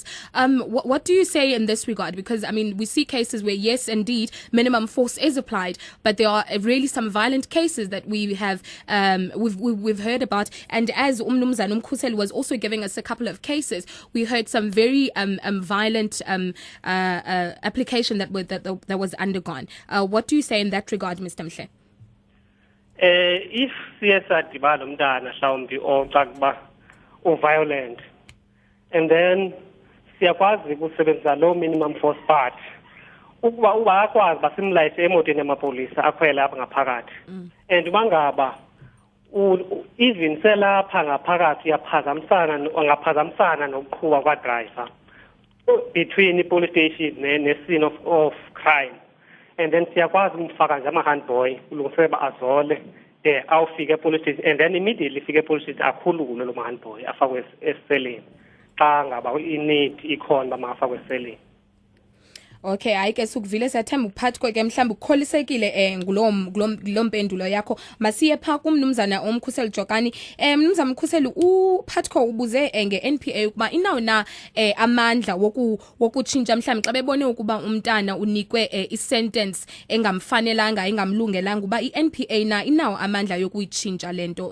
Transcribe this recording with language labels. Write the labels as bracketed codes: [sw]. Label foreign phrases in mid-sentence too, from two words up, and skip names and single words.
[en] What do you say in this regard? Because I mean we see cases where yes indeed minimum force is applied, but there are really some violent cases that we have we've heard about, and as Mnumzana Mkhuseli was also giving us a couple of cases, we heard some very violent application that was undergone. What do you say in that regard, Mr. Mhle? [xh] If siyesadibana umntana mhlawumbi ocakuba violent, [en] and then [xh] siyakwazi ukusebenzisa [en] low minimum force part [xh] ukuba akwazi basimlayise emotweni yamapolisa akhwele apha ngaphakathi, and bangaba even selapha ngaphakathi angaphazamisana nokuqhuba kwa-driver [en] between the police station and the scene of crime, and then [xh] siyakwazi umfaka nje ama-handboy ulungiselela azole awufike [en] police station, and then immediately [xh] fike [en] police station [xh] akhulume lo ma-handboy afakwe eseleni xa ngaba i-need ikhona uba makafakwe eseleni. Okay, hayi ke sukuvile siyathemba uphathiko ke mhlawumbe ukholisekile ngulo mpendulo yakho. Masiye pha kumnumzana omkhuseli Jokani. Mnumzana Mkhuseli, uphathiko ubuze nge-NPA ukuba inawo na amandla wokutshintsha mhlawumbe xa bebone ukuba umntana unikwe i-sentence engamfanelanga engamlungelanga uba i-NPA na inawo amandla yokuyitshintsha lento.